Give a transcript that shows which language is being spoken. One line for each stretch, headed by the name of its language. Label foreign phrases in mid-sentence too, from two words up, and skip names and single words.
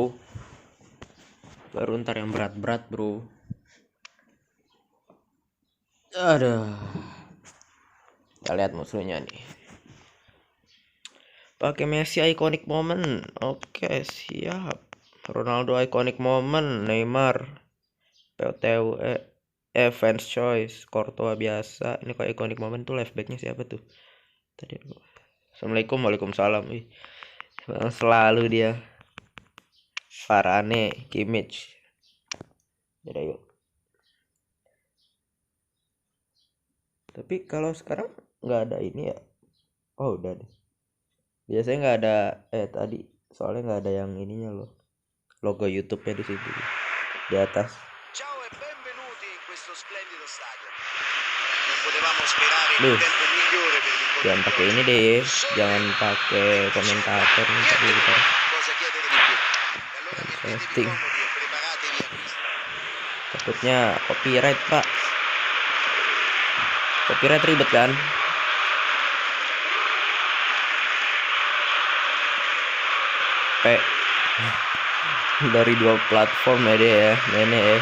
Indonesian: Baru ntar yang berat-berat bro. Aduh. Kita lihat musuhnya nih. Pakai Messi
English: iconic moment.
Indonesian: Oke, siap. Ronaldo
English: iconic moment.
Indonesian: Neymar.
English: POTW. Fans choice.
Indonesian: Courtois biasa. Ini kok
English: iconic moment
Indonesian: tuh
English: left backnya
Indonesian: siapa tuh? Tadi.
Arabic: السلام عليكم، وعليكم السلام.
Indonesian: Selalu dia. Varane, Kimmich. Yaudah yuk. Tapi kalau sekarang nggak ada ini ya. Oh udah deh. Biasanya nggak ada. Tadi soalnya nggak ada yang ininya loh. Logo YouTube-nya di situ. Di atas.
Italian: Ciao e benvenuti in questo splendido stadio. Non potevamo sperare il tempo migliore per l'incontro.
Indonesian: Jangan pakai ini deh, jangan pakai komentator nih tadi gitu.
Italian: Cosa chiedere di più? E allora mettetevi comodi e preparatevi a questo.
Indonesian: Takutnya copyright pak. Copyright ribet kan? Dari 2 platform ya dia ya, nenek ya.